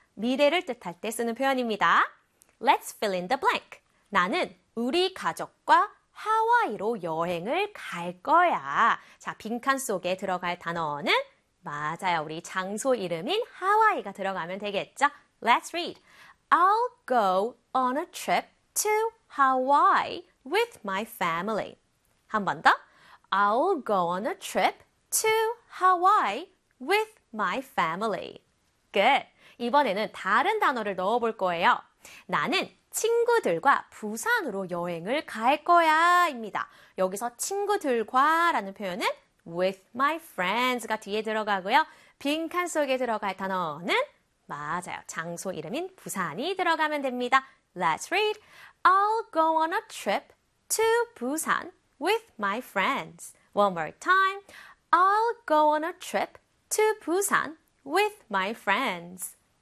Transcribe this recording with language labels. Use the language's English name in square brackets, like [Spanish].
[Korean] 미래를 뜻할 때 쓰는 표현입니다. [English] Let's fill in the blank. [Korean] 나는 우리 가족과 하와이로 여행을 갈 거야. 자, 빈칸 속에 들어갈 단어는 맞아요. 우리 장소 이름인 하와이가 들어가면 되겠죠? [English] Let's read. I'll go on a trip to Hawaii with my family. [Korean] 한번 더. [English] I'll go on a trip to Hawaii with my family. Good. [Korean] 이번에는 다른 단어를 넣어볼 거예요. 나는 친구들과 부산으로 여행을 갈 거야. 입니다. 여기서 친구들과라는 표현은 [English] With my friends [Korean] 가 뒤에 들어가고요. 빈칸 속에 들어갈 단어는 맞아요. 장소 이름인 부산이 들어가면 됩니다. [English] Let's read. I'll go on a trip to Busan with my friends. One more time. I'll go on a trip to Busan with my friends.